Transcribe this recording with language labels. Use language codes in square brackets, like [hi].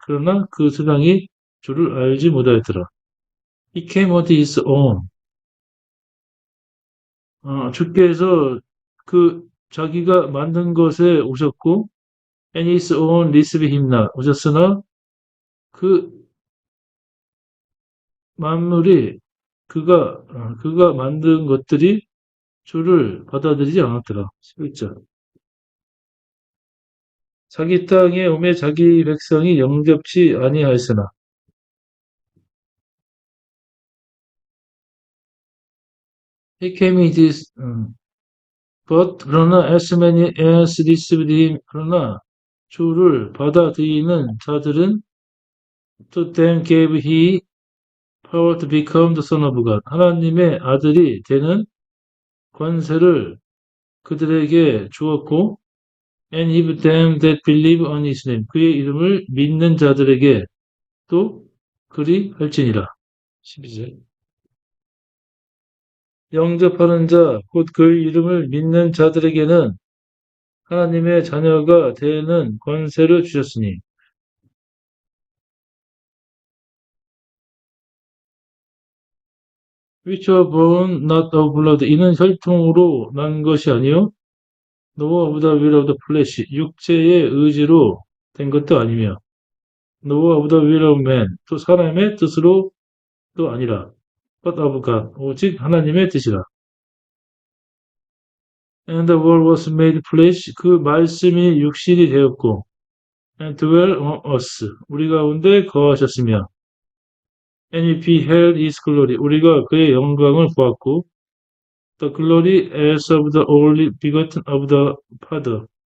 [ko] 그러나 그 세상이 주를 알지 못하였더라. [en] He came unto his own. [ko] 주께서 자기가 만든 것에 오셨고, [en] and his own received him not. [ko] 오셨으나 그 만물이 그가 만든 것들이 주를 받아들이지 않았더라. 11절. 자기 땅에 오매 자기 백성이 영접치 아니하였으나. [en] He came in this, but [ko] 그러나 [en] as many as received him, [ko] 그러나 주를 받아들이는 자들은 [en] to them gave he power to become the son of God. [ko] 하나님의 아들이 되는 권세를 그들에게 주었고, [en] and give them that believe on his name. [ko] 그의 이름을 믿는 자들에게 또 그리 할지니라. 12절. 영접하는 자, 곧 그의 이름을 믿는 자들에게는 하나님의 자녀가 되는 권세를 주셨으니. [en] which were born not of blood. [ko] 이는 혈통으로 난 것이 아니요 [en] nor of the will of the flesh. [ko] 육체의 의지로 된 것도 아니며 [en] nor of the will of man. [ko] 또 사람의 뜻으로 또 아니라 [en] but of God. [ko] 오직 하나님의 뜻이라. [en] And the word was made flesh. [ko] 그 말씀이 육신이 되었고 [en] and dwell on us. [ko] 우리 가운데 거하셨으며 [en] and we beheld his glory. [ko] 우리가 그의 영광을 보았고 [en] the glory as of the only begotten of the Father.